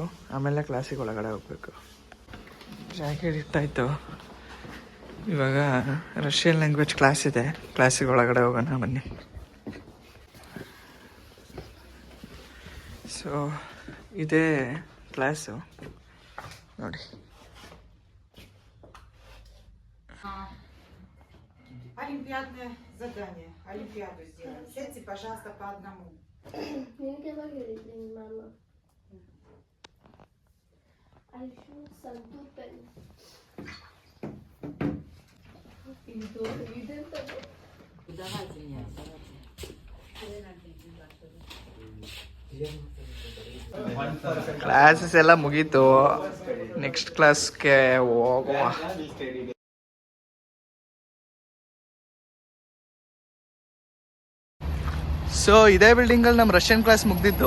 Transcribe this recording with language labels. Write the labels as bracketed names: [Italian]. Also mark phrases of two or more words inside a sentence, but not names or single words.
[Kannada] ಆಮೇಲೆ ಕ್ಲಾಸಿಗೆ ಒಳಗಡೆ ಹೋಗಬೇಕು. ಜಾಕೆಟ್ ಇಟ್ಟಾಯಿತು. ಇವಾಗ [English] Russian language class [Kannada] ಇದೆ. ಕ್ಲಾಸಿಗೆ ಒಳಗಡೆ ಹೋಗೋಣ ಬನ್ನಿ. ಸೊ ಇದೇ ಕ್ಲಾಸು ನೋಡಿ. [Russian] Олимпиадное задание. Олимпиаду сделаем. Сядьте, пожалуйста, по одному. Я не говорила, мама. [English] I shoot some people. [Russian] Давайте меня. [Kannada] ಕ್ಲಾಸಸ್ ಎಲ್ಲ ಮುಗೀತು. [English] next classಗೆ [Kannada] ಹೋಗುವ. ಸೊ ಇದೇ ಬಿಲ್ಡಿಂಗಲ್ಲಿ ನಮ್ಮ [English] Russian class [Kannada] ಮುಗ್ದಿದ್ದು.